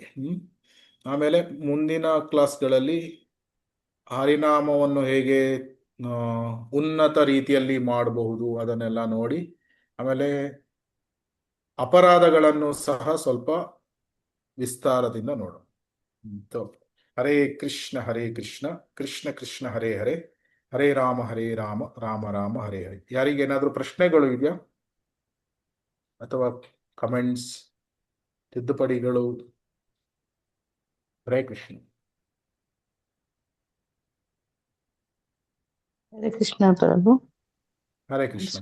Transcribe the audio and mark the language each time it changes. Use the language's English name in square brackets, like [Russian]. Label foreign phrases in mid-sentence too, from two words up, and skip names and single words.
[Kannada] ಆಮೇಲೆ ಮುಂದಿನ ಕ್ಲಾಸ್ಗಳಲ್ಲಿ ಹರಿನಾಮವನ್ನು ಹೇಗೆ ಉನ್ನತ ರೀತಿಯಲ್ಲಿ ಮಾಡಬಹುದು ಅದನ್ನೆಲ್ಲ ನೋಡಿ, ಆಮೇಲೆ ಅಪರಾಧಗಳನ್ನು ಸಹ ಸ್ವಲ್ಪ ವಿಸ್ತಾರದಿಂದ ನೋಡೋಣ. [Sanskrit] ಹರೇ ಕೃಷ್ಣ ಕೃಷ್ಣ ಕೃಷ್ಣ ಹರೇ ಹರೇ, ಹರೇ ರಾಮ ರಾಮ ರಾಮ ಹರೇ ಹರೇ. [Kannada] ಯಾರಿಗೇನಾದ್ರೂ ಪ್ರಶ್ನೆಗಳು ಇದೆಯಾ ಅಥವಾ ಕಮೆಂಟ್ಸ್, ತಿದ್ದುಪಡಿಗಳು? [Sanskrit] ಹರೇ ಕೃಷ್ಣ. ಹರೇ ಕೃಷ್ಣ ಪ್ರಭು. ಹರೇ ಕೃಷ್ಣ